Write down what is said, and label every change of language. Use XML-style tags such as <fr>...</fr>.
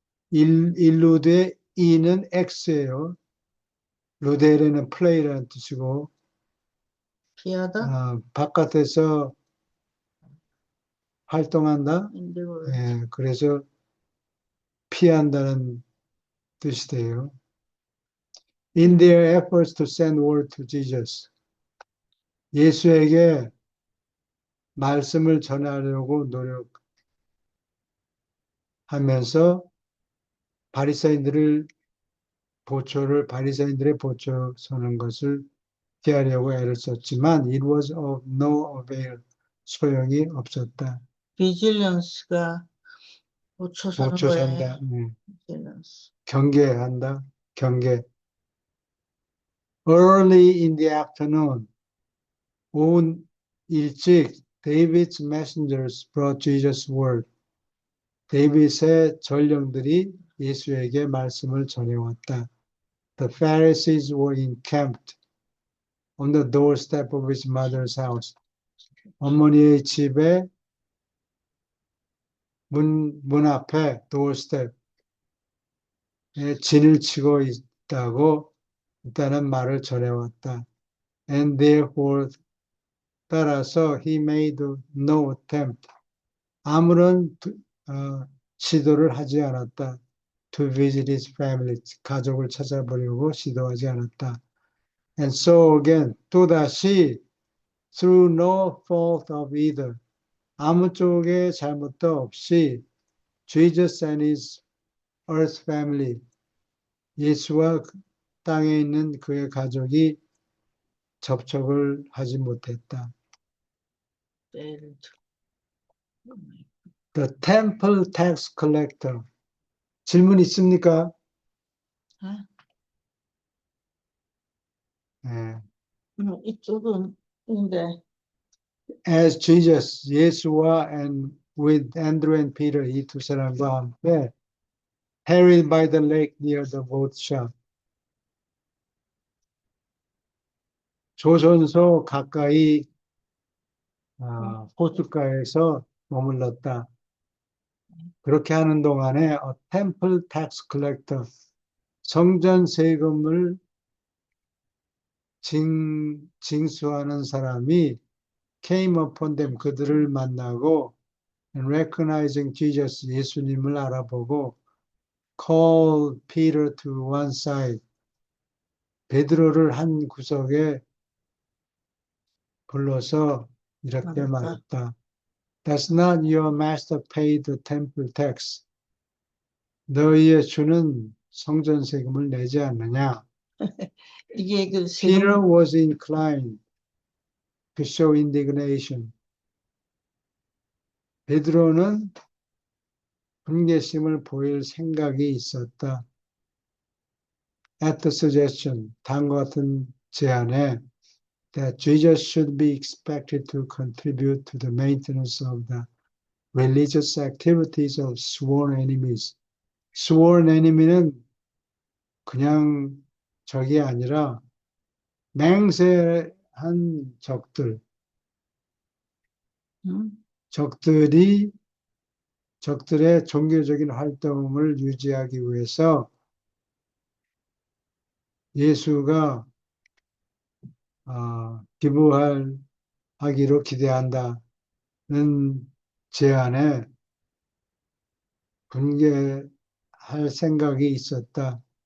<ko>일루드의 e는 x예요. 루데르는 play라는 뜻이고, 피하다. 바깥에서 활동한다.</ko> <en>endeavor.</en> <ko>그래서 피한다는 뜻이 돼요.</ko> <en>In their efforts to send word to Jesus.</en> <ko>예수에게 말씀을 전하려고 노력하면서 바리새인들의 보초 서는 것을 피하려고 애를 썼지만</ko> <en>it was of no avail,</en> <ko>소용이 없었다. vigilance가 보초 서는 보초 거예요. 선다.</ko> <en>vigilance.</en> <ko>경계한다. 경계.</ko> <en>Early in the afternoon,</en> <ko>오후 일찍</ko> <en>David's messengers brought Jesus' word.</en> <ko>데이빗의 전령들이 예수에게 말씀을 전해왔다.</ko> <en>The Pharisees were encamped on the doorstep of his mother's house.</en> <ko>어머니의 집에 문 앞에 doorstep에 진을 치고 있다고 일단은 말을 전해왔다.</ko> <en>And therefore,</en> <ko>따라서</ko> <en>he made no attempt.</en> <ko>아무런 시도를 하지 않았다.</ko> <en>To visit his family.</en> <ko>가족을 찾아보려고 시도하지 않았다.</ko> <en>And so again,</en> <ko>또다시</ko> <en>through no fault of either.</en> <ko>아무 쪽에 잘못도 없이</ko> <en>Jesus and his earth family.</en> <ko>예수와 땅에 있는 그의 가족이 접촉을 하지 못했다.</ko> <en>failed. The temple tax collector.</en> <ko>질문 있습니까? 네. 이쪽은 인데</ko> <en>As Jesus,</en> <ko>예수와</ko> <en>and with Andrew and Peter,</en> <ko>이 두 사람과 함께</ko> <en>harried by the lake near the boat shop.</en> <ko>조선소 가까이 호숫가에서 머물렀다. 그렇게 하는 동안에</ko> <en>a temple tax collector,</en> <ko>성전 세금을 징수하는 사람이</ko> <en>came upon them,</en> <ko>그들을 만나고</ko> <en>and recognizing Jesus,</en> <ko>예수님을 알아보고</ko> <en>called Peter to one side,</en> <ko>베드로를 한 구석에 불러서 이렇게 말했다.</ko> <en>Does not your master pay the temple tax?</en> <ko>너희의 주는 성전 세금을 내지 않느냐? 이게 그</ko> <en>Peter</en> <ko>세금,</ko> <en>was inclined to show indignation.</en> <ko>베드로는 분개심을 보일 생각이 있었다.</ko> <en>At the suggestion,</en> <ko>다음과 같은 제안에</ko> <en>that Jesus should be expected to contribute to the maintenance of the religious activities of sworn enemies.</en> <ko>sworn enemy는 그냥 적이 아니라 맹세한 적들, 음? 적들의 종교적인 활동을 유지하기 위해서 예수가 기부하기로 기대한다는 제안에 분개할 생각이 있었다.</ko>